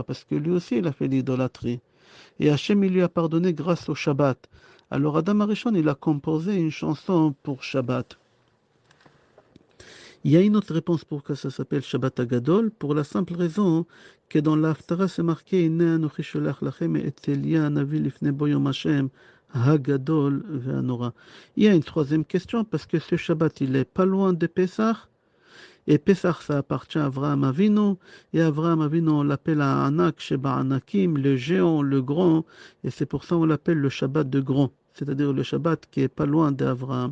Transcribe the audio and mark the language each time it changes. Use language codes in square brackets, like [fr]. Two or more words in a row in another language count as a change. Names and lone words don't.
[fr] Parce que lui aussi, il a fait l'idolâtrie. Et Hachem, il lui a pardonné grâce au Shabbat. Alors Adam Arishon, il a composé une chanson pour Shabbat. Il y a une autre réponse pourquoi ça s'appelle Shabbat Agadol, pour la simple raison que dans l'Haftara, c'est marqué [he] הנה אנכי שלח לכם את אליה הנביא לפני בוא יום ה' הגדול והנורא. [fr] Il y a une troisième question parce que ce Shabbat, il est pas loin de Pessah. Et Pessah, ça appartient à Avraham Avinu. Et Avraham Avinu, on l'appelle [he] ענק שבענקים, [fr] le géant, le grand. Et c'est pour ça qu'on l'appelle le Shabbat de grand. C'est-à-dire le Shabbat qui est pas loin d'Avraham.